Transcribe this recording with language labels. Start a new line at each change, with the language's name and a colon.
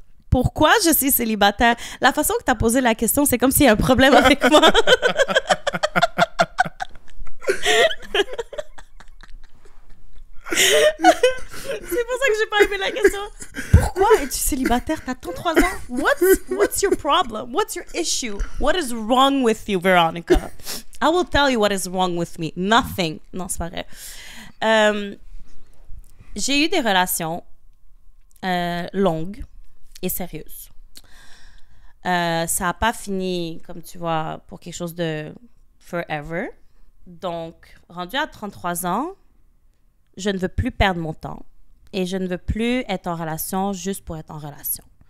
French: Pourquoi je suis célibataire? La façon que t'as posé la question, c'est comme s'il y a un problème avec moi. C'est pour ça que j'ai pas aimé la question. Pourquoi es-tu célibataire? T'as 33 ans.
English: What's your problem? What's your issue? What is wrong with you, Veronica? I will tell you what is wrong with me. Nothing.
French: Non, c'est pas vrai. J'ai eu des relations longues et sérieuses. Ça n'a pas fini, comme tu vois, pour quelque chose de forever. Donc, rendu à 33 ans, je ne veux plus perdre mon temps et je ne veux plus être en relation juste pour être en relation.